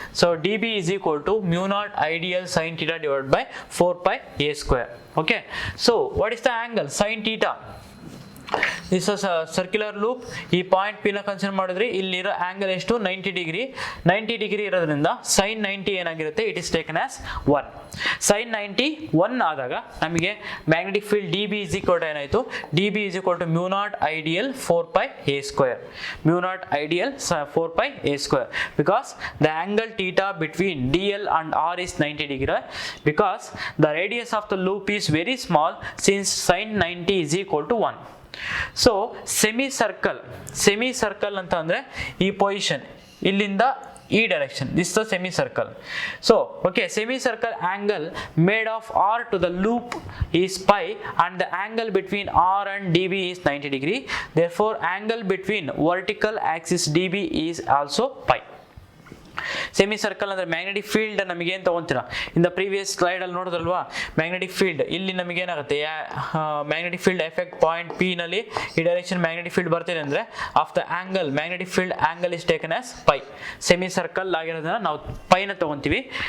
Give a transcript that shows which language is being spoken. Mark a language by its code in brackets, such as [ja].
[en] So dB is equal to μ0 ideal sin θ divided by 4πa². Okay, so what is the angle sin θ? This is circular loop. [kn] ಈ point P ನ consider ಮಾಡಿದ್ರೆ ಇಲ್ಲಿರೋ angle ಎಷ್ಟು, 90 degree. 90 degree ಇರೋದ್ರಿಂದ sin 90 ಏನಾಗಿರುತ್ತೆ, [en] It is taken as 1. sin 90 1 [kn] ಆದಾಗ ನಮಗೆ [en] magnetic field dB is equal to [kn] ಏನಾಯ್ತು, [en] dB is equal to μ0 ideal 4πa². μ0 ideal 4πa², because the angle theta between DL and R is 90 degree, because the radius of the loop is very small since sin 90 is equal to 1. [kn] So semi circle ಅಂತ ಅಂದ್ರೆ ಈ position ಇಲ್ಲಿಂದ ಈ direction, [en] This the semi circle. So okay, semi circle angle made of R to the loop is pi and the angle between R and dB is 90 degree. Therefore angle between vertical axis dB is also pi. [kn] Semi circle ಅಂದ್ರೆ magnetic field ನಮಗೆ ಏನ್ ತಗೊಂತೀರಾ, [en] in the previous slide [kn] ಅಲ್ಲಿ ನೋಡಿದ್ರಲ್ವಾ, magnetic field ಇಲ್ಲಿ ನಮಗೆ ಏನಾಗುತ್ತೆ, magnetic field effect point P ನಲ್ಲಿ ಈ ಡೈರೆಕ್ಷನ್ ಮ್ಯಾಗ್ನೆಟಿಕ್ ಫೀಲ್ಡ್ ಬರ್ತಿದೆ ಅಂದ್ರೆ of the angle magnetic field [en] Angle is taken as pi. [kn] Semi circle ಆಗಿರೋದನ್ನ ನಾವು ಪೈನ ತಗೊಂತೀವಿ.